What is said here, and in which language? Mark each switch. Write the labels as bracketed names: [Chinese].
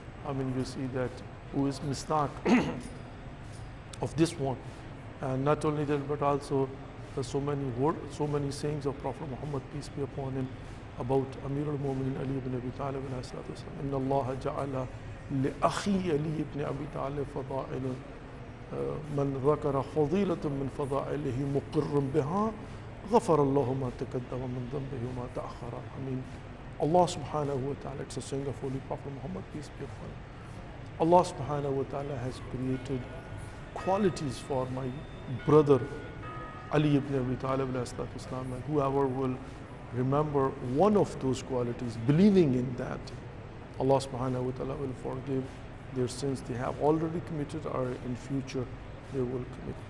[English] I mean, you see that who is mistaq of this one. And not only that, but also so many sayings of Prophet Muhammad, peace be upon him, about Amir al-Mu'minin Ali ibn Abi Talib. [Arabic] Inna Allah ja'ala لأخي علي بن أبي طالب فضائل من ذكر فضيلة من فضائله مقر بها غفر الله ما تقدم من ذنبه وما تأخر. [English] I mean, Allah subhanahu wa ta'ala, it's a saying of Holy Prophet Muhammad, peace be upon him. Allah subhanahu wa ta'ala has created qualities for my brother Ali ibn Abi Talib, and whoever will remember one of those qualities, believing in that, Allah subhanahu wa ta'ala will forgive their sins they have already committed or in future they will commit.